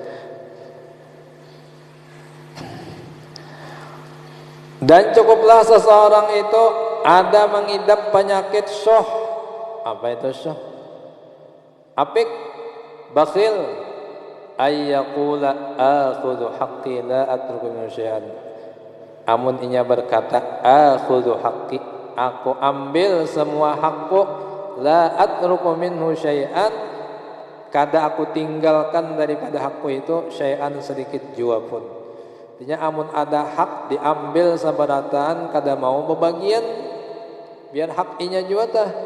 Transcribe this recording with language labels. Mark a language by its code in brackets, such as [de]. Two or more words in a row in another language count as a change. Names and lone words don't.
[id] Dan cukuplah seseorang itu ada mengidap penyakit syuh. [bjn] Apa itu syuh? Apik, bakhil, [ar] أن يقول آخذ حقي لا أترك من شيئا. [bjn] Amun inya berkata [ar] آخذ حقي, [bjn] aku ambil semua hakku, [ar] لا أترك منه شيئا, [bjn] kada aku tinggalkan daripada hakku itu syai'an sedikit jua pun. Artinya amun ada hak diambil sabarataan, kada mau bebagian biar hak inya jua tah.